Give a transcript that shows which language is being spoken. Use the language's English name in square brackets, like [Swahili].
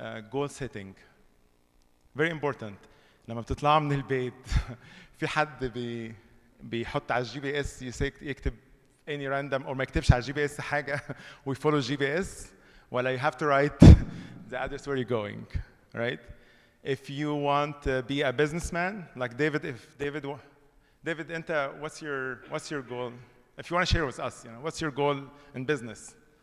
[English] Goal setting, very important. [Arabic] لما بتطلع من البيت في حد بيحط على الجي بي اس يكتب [English] any random or [Arabic] ما يكتبش على الجي بي اس حاجه ويفولو الجي بي اس ولا [English] you have to write the address where you're going, right? If you want to be a businessman like David, David [Arabic] انت [English] what's your goal? If you want to share with us, what's your goal in business?